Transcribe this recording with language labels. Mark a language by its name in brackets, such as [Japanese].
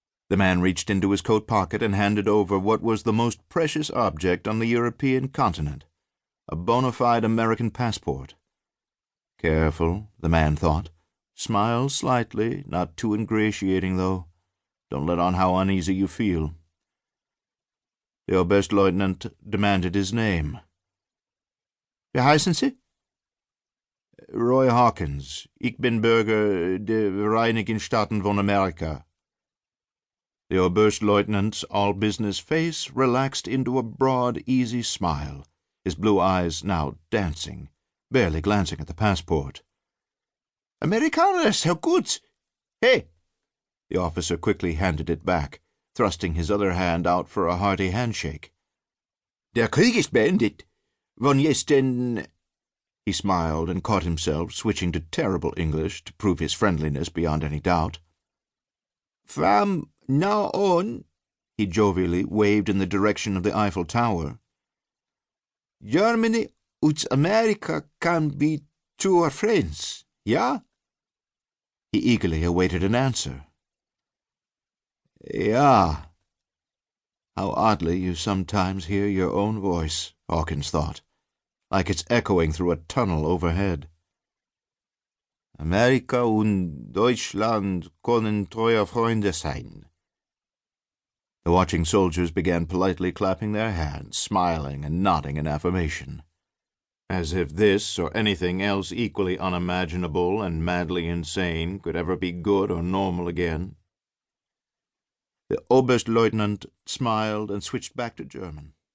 [English] The man reached into his coat pocket and handed over what was the most precious object on the European continent, a bona fide American passport. Careful, the man thought. Smile slightly, not too ingratiating, though. Don't let on how uneasy you feel. The Oberstleutnant demanded his name. [German] Wie heißen Sie? Roy Hawkins. Ich bin Bürger der Vereinigten Staaten von Amerika. [English] The Oberstleutnant's all-business face relaxed into a broad, easy smile, his blue eyes now dancing, barely glancing at the passport. [German] Amerikaner, so gut! [English] Hey! The officer quickly handed it back, thrusting his other hand out for a hearty handshake. [German] Der Krieg ist beendet. Wann ist denn... [English] He smiled and caught himself, switching to terrible English to prove his friendliness beyond any doubt. From now on, he jovially waved in the direction of the Eiffel Tower. Germany und America can be two friends, ja? He eagerly awaited an answer. Ja. How oddly you sometimes hear your own voice, Hawkins thought, like it's echoing through a tunnel overhead. [German] Amerika und Deutschland können treue Freunde sein. [English] The watching soldiers began politely clapping their hands, smiling and nodding in affirmation, as if this or anything else equally unimaginable and madly insane could ever be good or normal again. The Oberstleutnant smiled and switched back to German.